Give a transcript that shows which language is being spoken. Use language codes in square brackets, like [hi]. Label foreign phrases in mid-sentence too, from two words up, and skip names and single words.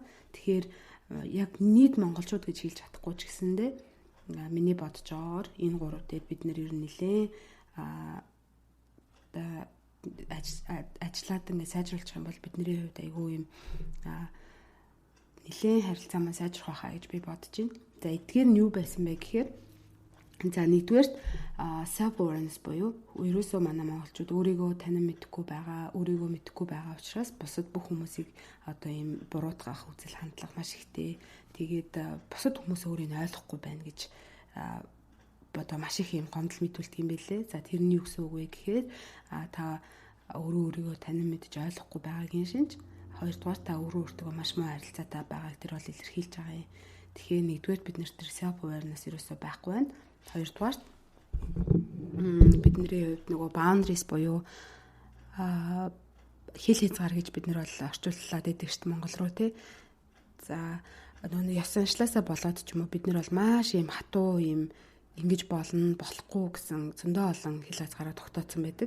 [mn] Тэгэхээр яг нийт монголчууд гэж хэлж чадахгүй ч гэсэндээ миний бодож байгаагаар энэ 3 дээр бид нэр ер нь нэлээ ажиллаад ингээд сайжруулах юм бол бидний хувьд айгүй юм нэлээд харилцаа маань сайжрах байхаа гэж би бодож байна. За эдгээр нь юу байсан бэ гэхээр за нэгдүгээр [en] self awareness [mn] буюу ерөөсөө манай монголчууд өөрийгөө танин мэдэхгүй байгаа учраас бусад бүх хүмүүсийг одоо ийм буруутгах үзэл хандлага маш ихтэй. Тэгээд бусад хүмүүс өөрийг ойлгохгүй байна гэж одоо маш их юм гомдол мэдүүлдэг юм байлээ. За тэр нь юу гэсэн үг вэ гэхээр та өөрийгөө танин мэдж ойлгохгүй байгаагийн шинж. Хоёрдугаар та өөртөө маш муу харилцаатай байгааг тэр бол илэрхийлж байгаа юм. Тэгэхээр нэгдүгээр бид нэр тэр [en] self awareness [mn] ерөөсөө байхгүй байна. Хоёрдугаар бидний хувьд нөгөө boundaries буюу хил хязгаар гэж бид нар бол орчууллаад байдаг шүү дээ Монгол руу тий. За нөгөө ёс заншлаасаа болоод ч юм уу бид нар бол маш юм хатуу юм ингэж болохгүй гэсэн зөндөө олон хил хязгаараа тогтооцсон байдаг.